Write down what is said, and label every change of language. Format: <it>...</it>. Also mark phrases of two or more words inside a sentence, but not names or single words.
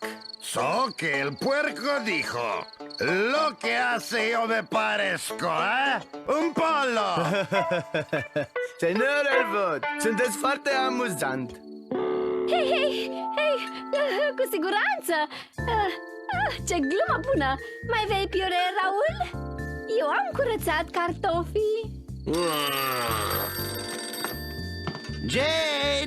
<es>So que el puerco dijo: lo que hace yo me parezco, ¿eh? Un polo!</es> <ro>Senor Elvot, sunteți foarte amuzant. Hei, cu siguranță! Ce glumă bună! Mai vei piure, Raul? Eu am curățat cartofii. Jane!</ro>